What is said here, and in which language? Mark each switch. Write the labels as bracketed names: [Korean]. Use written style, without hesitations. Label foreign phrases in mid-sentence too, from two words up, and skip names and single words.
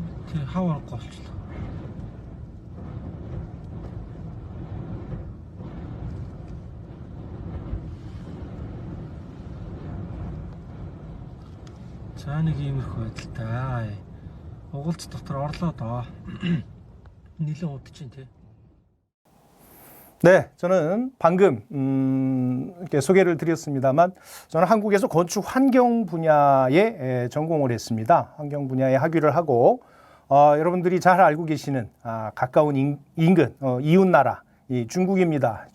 [Mongolian] Тий, хаварахгүй болчихлоо. За нэг иймэрхүү байдалтай. Угалц дотор орлоо доо. Нилэн удаж тий. [Korean] 네, 저는 방금 이렇게 소개를 드렸습니다만, 저는 한국에서 건축 환경 분야에 전공을 했습니다. 환경 분야에 학위를 하고, 여러분들이 잘 알고 계시는 가까운 인근 이웃 나라 이 중국입니다.